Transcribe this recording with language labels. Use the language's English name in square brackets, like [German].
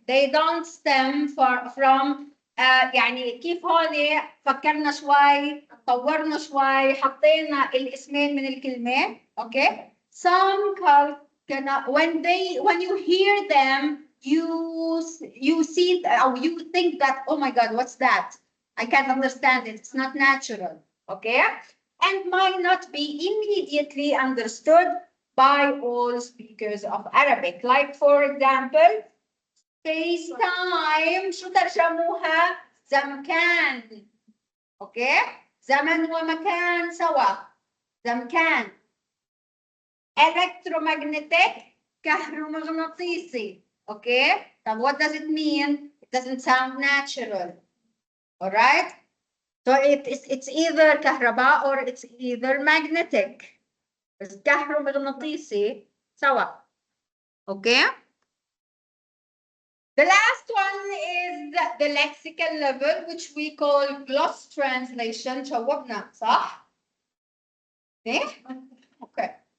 [English] They don't stem from [Arabic] يعني كيف هون فكرنا شوي طورنا شوي حطينا الاسمين من الكلمة. [English] Okay? Some calque cannot, when you hear them, you see or you think that, oh my God, what's that? I can't understand it. It's not natural. Okay? And might not be immediately understood by all speakers of Arabic. Like for example, FaceTime [Arabic] شو ترجموها؟ [English] زمكان. [Arabic] Okay? زمن ومكان سوا. زمكان. [English] Electromagnetic كهرومغناطيسي. Okay? Now what does it mean? It doesn't sound natural. All right? So it's either كهرباء or it's either magnetic. [Arabic] بس كهرومغناطيسي سوا. Okay? [English] The last one is the lexical level, which we call gloss translation. [Arabic] شوقنا صح؟ إيه؟ Okay.